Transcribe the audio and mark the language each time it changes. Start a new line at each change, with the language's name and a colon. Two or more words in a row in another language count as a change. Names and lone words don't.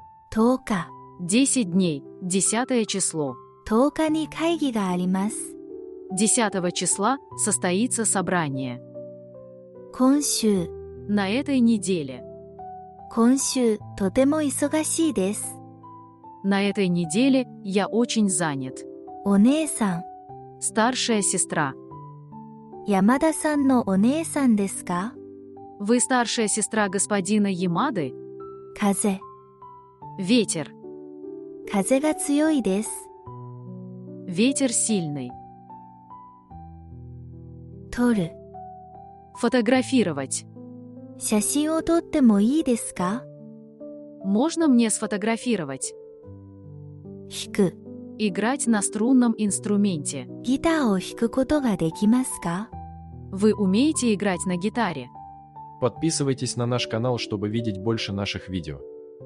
Japanese: 10 日、
Russian: 10 дней, 10 число.
Japanese: 10 日に会議があります。
Russian: 10 числа состоится собрание.
Japanese: 今週、
Russian: На этой неделе.
Japanese: 今週とても忙しいです。
Russian: На этой неделе я очень занят.
Japanese: お姉さん、
Russian: Старшая сестра.
Japanese: 山田さんのお姉さんですか？
Russian: Вы старшая сестра господина Ямады?
Japanese: 風、
Russian: Ветер.
Japanese: 風が強いです。
Russian: Ветер сильный.
Japanese: 撮る、
Russian: Фотографировать.
Japanese: 写真を撮ってもいいですか？
Russian: Можно мне сфотографировать?
Japanese: 弾く、
Russian: Играть на струнном инструменте.
Japanese: ギターを弾くことができますか？
Russian: Вы умеете играть на гитаре? Подписывайтесь на наш канал, чтобы видеть больше наших видео.